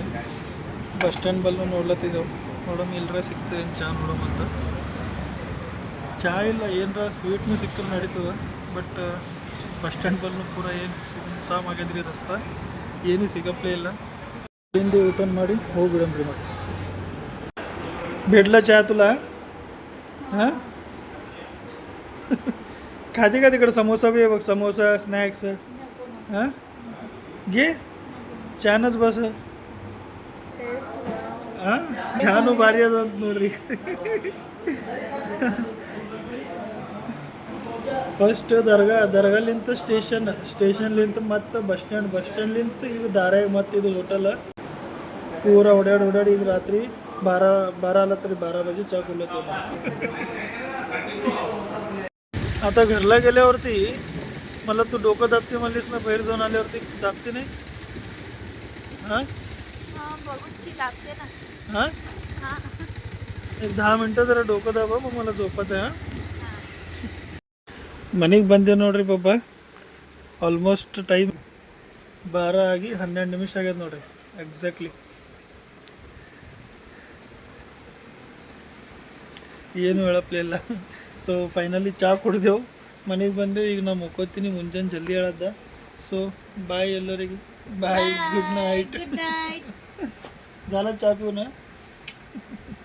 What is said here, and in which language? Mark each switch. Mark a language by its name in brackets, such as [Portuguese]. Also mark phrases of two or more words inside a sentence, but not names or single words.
[English] bus stand [Kannada] ಬಲ್ಲು ನೋಡ್ಲತ್ತಿದ್ದೆವು, ನೋಡೋಣ ಇಲ್ಲರ ಸಿಗ್ತದೆ ಏನು ಚಹಾ ನೋಡೋಮಂತ. ಚಹಾ ಇಲ್ಲ, ಏನರ ಸ್ವೀಟ್ನು ಸಿಕ್ಕರೆ ನಡೀತದೆ. [English] but bus stand [Kannada] ಬಲ್ಲು ಪೂರಾ ಏನು ಸಾಮ್ ಆಗ್ಯದ್ರಿ ರಸ್ತೆ, ಏನೂ ಸಿಗಪ್ಲೇ ಇಲ್ಲ. ಹಿಂದೆ ಊಟನ್ ಮಾಡಿ ಹೋಗ್ಬಿಡಮ್ರಿ. ಮತ್ತೆ [Marathi] भेटला चहा तुला? हां, खाते का तिकडं? समोसा बी बघ, समोसा स्नॅक्स. हां, घे छानच बस. हां, छान भारी [Kannada] ಅದ ನೋಡ್ರಿ. ಫಸ್ಟ್ ದರ್ಗಾಲಿಂತ ಸ್ಟೇಷನ್ಲಿಂತ ಮತ್ತು [English] bus standಲಿಂತ [Kannada] ಈಗ ದಾರ್ಯಾಗ ಮತ್ತು ಇದು ಹೋಟೆಲ್ ಪೂರಾ ಓಡಾಡಿ ಈಗ ರಾತ್ರಿ 12 [Marathi] आला तरी 12 बजे चहा खुलत होता. आता घरला गेल्यावरती मला तू डोकं दाबते म्हणलीस ना, बाहेर जाऊन आल्यावरती दाबते नाही? हां, हां, एक 10 मिनटं जरा डोकं दाबा, मग मला झोपायचं आहे. हां, [Kannada] ಮನೆಗೆ ಬಂದೆ ನೋಡ್ರಿ ಪಾಪ. [English] almost time [Kannada] 12 ಆಗಿ 12 ನಿಮಿಷ ಆಗ್ಯದ ನೋಡ್ರಿ ಎಕ್ಸಾಕ್ಟ್ಲಿ. ಏನು ಹೇಳಪ್ಲೇ ಇಲ್ಲ. ಸೊ ಫೈನಲಿ ಚಹಾ ಕುಡಿದೆವು, ಮನೆಗೆ ಬಂದೆವು. ಈಗ ನಾವು ಮುಕ್ಕೋತೀನಿ, ಮುಂಜಾನೆ ಜಲ್ದಿ ಹೇಳದ್ದ. [English] so bye ಎಲ್ಲರಿಗೆ, bye, good night. [Marathi] झाला चहा पिऊन?